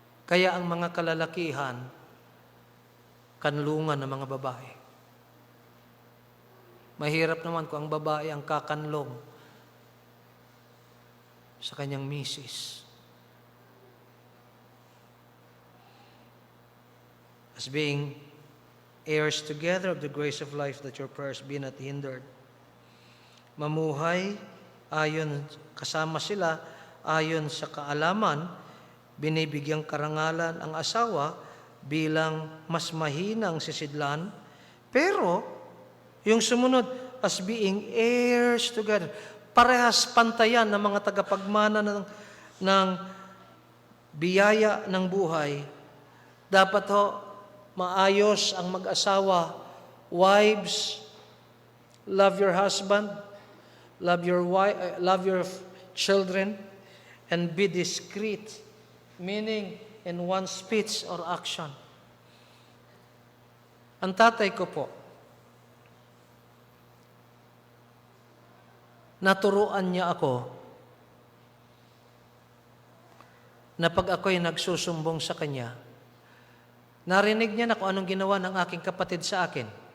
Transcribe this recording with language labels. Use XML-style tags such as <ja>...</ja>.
<tl>Kaya ang mga kalalakihan, kanlungan ng mga babae. Mahirap naman kung ang babae ang kakanlong sa kanyang misis.</tl> <en>As being heirs together of the grace of life, that your prayers be not hindered.</en> <tl>Mamuhay ayon, kasama sila ayon sa kaalaman, binibigyang karangalan ang asawa bilang mas mahinang sisidlan, pero yung sumunod,</tl> <en>as being heirs together,</en> <tl>parehas pantayan ng mga tagapagmana ng biyaya ng buhay. Dapat ho, maayos ang mag-asawa.</tl> <en>Wives, love your husband, love your children, and be discreet. Meaning, in one speech or action.</en> <tl>Ang tatay ko po, naturuan niya ako na pag ako'y nagsusumbong sa kanya, narinig niya na kung anong ginawa ng aking kapatid sa akin.</tl>